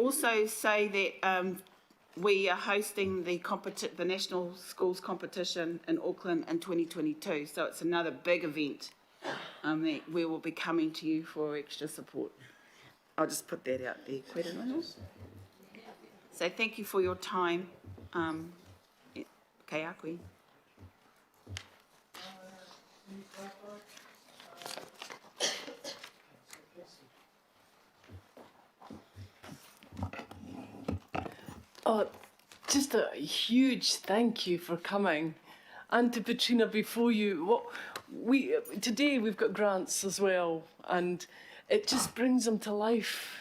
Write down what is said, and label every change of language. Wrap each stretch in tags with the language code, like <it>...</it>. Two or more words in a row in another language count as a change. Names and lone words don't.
<en>And I also say that we are hosting the National Schools Competition in Auckland in 2022, so it's another big event that we will be coming to you for extra support. I'll just put that out there. Koe ranono. So thank you for your time.</en> <mi>Kei a koe.</mi> <en>Oh, just a huge thank you for coming. And to Petrina before you, today we've got grants as well, and it just brings them to life.</en>